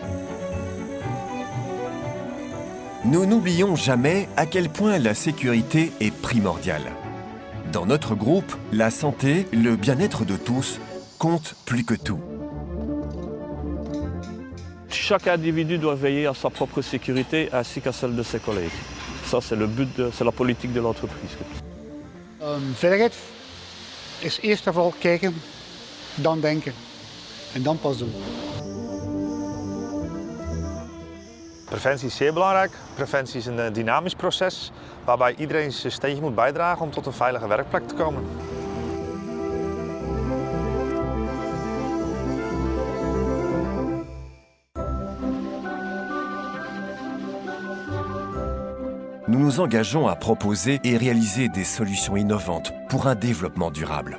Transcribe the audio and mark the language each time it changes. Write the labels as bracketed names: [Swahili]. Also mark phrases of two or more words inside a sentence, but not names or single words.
[French] Nous n'oublions jamais à quel point la sécurité est primordiale. Dans notre groupe, la santé, le bien-être de tous comptent plus que tout. Chaque individu doit veiller à sa propre sécurité ainsi qu'à celle de ses collègues. Ça, c'est le but, c'est la politique de l'entreprise. [Dutch] Veiligheid is eerst en vooral kijken, dan denken en dan pas doen. Preventie is zeer belangrijk. Preventie is een dynamisch proces waarbij iedereen zijn steentje moet bijdragen om tot een veilige werkplek te komen. [French] Nous nous engageons à proposer et réaliser des solutions innovantes pour un développement durable.